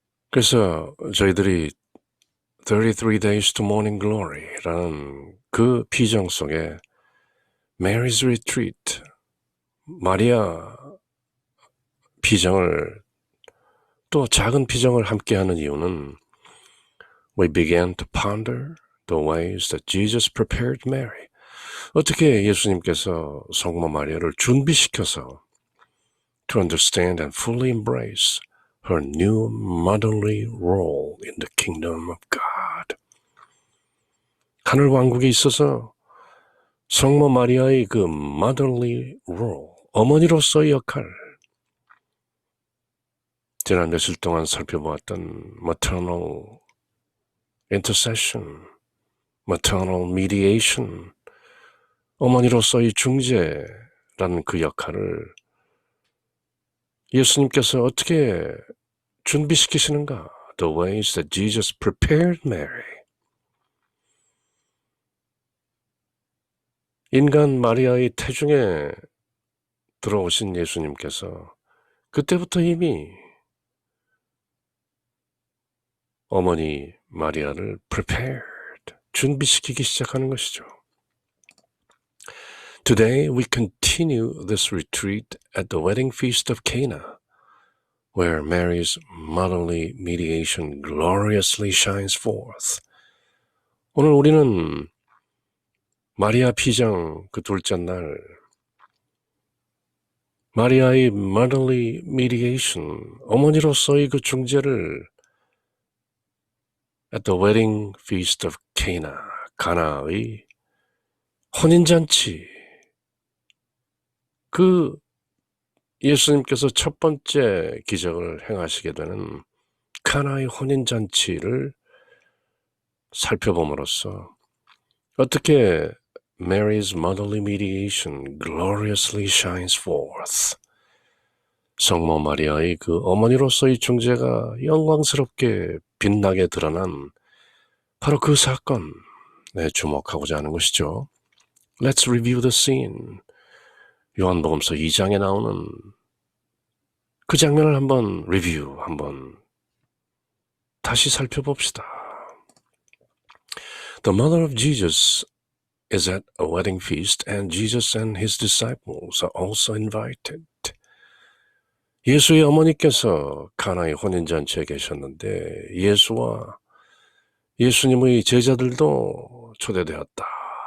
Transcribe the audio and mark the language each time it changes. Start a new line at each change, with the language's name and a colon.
Korean: 그래서 저희들이 33 Days to Morning Glory라는 그 비전 속에 Mary's Retreat, 마리아 비전을 또 작은 비전을 함께하는 이유는
English: We began to ponder the ways that Jesus prepared Mary.
Korean: 어떻게 예수님께서 성모 마리아를 준비시켜서
English: to understand and fully embrace her new motherly role in the kingdom of God.
Korean: 하늘 왕국에 있어서 성모 마리아의 그
English: motherly role,
Korean: 어머니로서의 역할, 지난 며칠 동안 살펴보았던
English: maternal intercession, maternal mediation,
Korean: 어머니로서의 중재라는 그 역할을 예수님께서 어떻게 준비시키시는가?
English: The ways that Jesus prepared Mary.
Korean: 인간 마리아의 태중에 들어오신 예수님께서 그때부터 이미 어머니 마리아를 prepared, 준비시키기 시작하는 것이죠.
English: Today we continue this retreat at the wedding feast of Cana, where Mary's motherly mediation gloriously shines forth.
Korean: 오늘 우리는 마리아 피장 그 둘째 날 마리아의
English: motherly mediation,
Korean: 어머니로서의 그 중재를
English: at the wedding feast of Cana,
Korean: 가나의 혼인잔치, 그 예수님께서 첫 번째 기적을 행하시게 되는 가나의 혼인잔치를 살펴봄으로써 어떻게
English: Mary's motherly mediation gloriously shines forth.
Korean: 성모 마리아의 그 어머니로서의 중재가 영광스럽게 빛나게 드러난 바로 그 사건에 주목하고자 하는 것이죠.
English: Let's review the scene.
Korean: 요한복음서 2장에 나오는 그 장면을 한번 한번 다시 살펴봅시다.
English: The mother of Jesus is at a wedding feast and Jesus and his disciples are also invited.
Korean: 예수의 어머니께서 가나의 혼인잔치에 계셨는데 예수와 예수님의 제자들도 초대되었다.